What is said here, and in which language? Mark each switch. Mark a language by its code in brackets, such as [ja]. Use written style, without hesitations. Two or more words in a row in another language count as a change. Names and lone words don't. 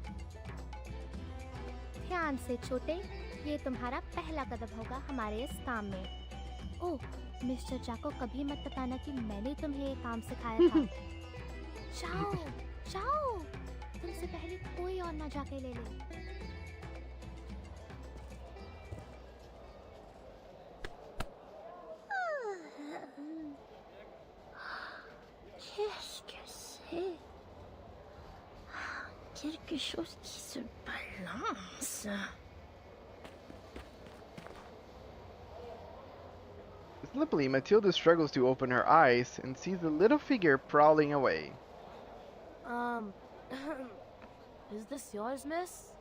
[hi] ध्यान से छोटे, ये तुम्हारा पहला कदम होगा हमारे इस काम में। ओह, मिस्टर जा को कभी मत बताना कि मैंने तुम्हें ये काम सिखाया था। जाओ जाओ, तुमसे पहले कोई और ना जाके ले ले। [fr] Qu'est-ce que c'est? Quelque chose qui se balance. [en] Sleepily, Matilda struggles to open her eyes and sees the little figure prowling away. Is this yours, miss?